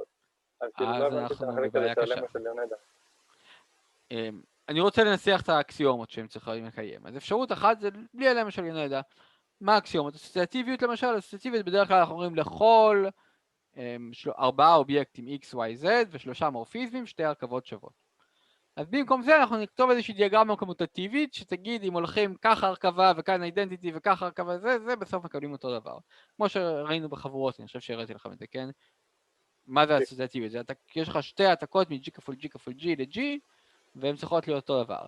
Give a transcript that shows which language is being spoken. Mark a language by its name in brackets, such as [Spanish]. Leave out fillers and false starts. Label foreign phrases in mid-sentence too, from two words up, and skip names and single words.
[Hebrew] אז כאילו לא הבנתי את החלק הזה של הלמה של יונדה. אני רוצה לנסח את האקסיומות שהם צריכים לקיים. אז אפשרות אחת זה בלי הלמה של יונדה. מה האקסיומות? אסוציאטיביות למשל, אסוציאטיביות בדרך כלל אנחנו אומרים לכל 4 אובייקטים x, y, z ו3 מורפיזמים, 2 הרכבות שוות. אז במקום זה אנחנו נכתוב איזושהי דיאגרמה קומוטטיבית שתגיד אם הולכים ככה הרכבה וכאן האידנטיטי וככה הרכבה זה בסוף מקבלים אותו דבר. כמו שראינו בחבורות, אני חושב שהראיתי לכם את זה, כן? מה זה אסוציאטיביות? יש לך 2 העתקות מ-G כפול G כפול G ל-G והן צריכות להיות אותו דבר.